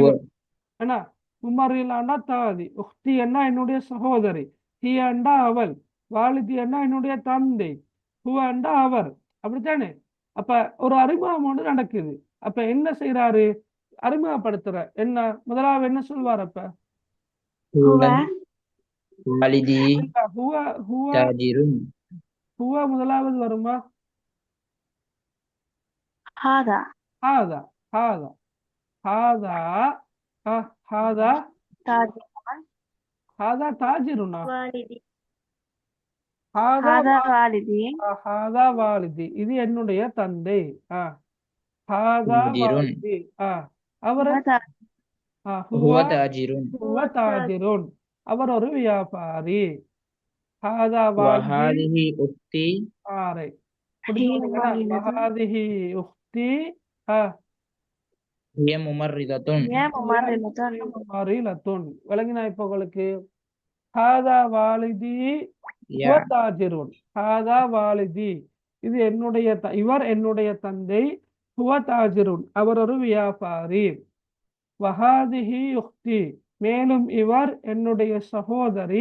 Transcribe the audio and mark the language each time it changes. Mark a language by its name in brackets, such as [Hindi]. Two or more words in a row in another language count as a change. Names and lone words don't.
[Tamil] இவர் என்ன, உமரிலாண்டா தாதி, உஹ்தி என்ன என்னுடைய சகோதரி, ஹி என்றா அவள், வாலிதி என்ன என்னுடைய தந்தை, ஹுவ என்றா அவர். அப்படித்தானே? அப்ப ஒரு அறிமுகம் ஒன்று நடக்குது. அப்ப என்ன செய்யறாரு? அறிமுகப்படுத்துற என்ன, முதலாவது என்ன சொல்வார்? அப்ப [Arabic] هو هو والدي هو هو تاجر. [Tamil] ஹுவ முதலாவது வருமா? [Arabic] هذا هذا هذا هذا هذا تاجر هذا تاجرنا, والدي ஹாதா هذا والدي هذا والدي, [Tamil] இது என்னுடைய தந்தை. ஹாதா [Arabic] تاجر. [Tamil] வாலிதி. அவர் [Arabic] هذا ஹுவ هو تاجر. هو تاجر, [Tamil] அவர் ஒரு வியாபாரி. [Arabic] هذا والدي وهذه أختي [Tamil] ஆரை [Arabic] هي [Tamil] புரிஞ்சுக்கிட்டீங்களா? [Arabic] ممرضة وهذه أختي هي ممرضة. هي ممرضة மரீலத்துன். [Tamil] விளங்கினா இப்ப உங்களுக்கு? [Arabic] هذا والدي هو يا தாஜிருன். هذا والدي, [Tamil] இது என்னுடைய இவர் என்னுடைய தந்தை. [Arabic] هو تاجر, [Tamil] அவர் ஒரு வியாபாரி. [Arabic] وهذه أختي, [Tamil] மேலும் இவர் என்னுடைய சகோதரி.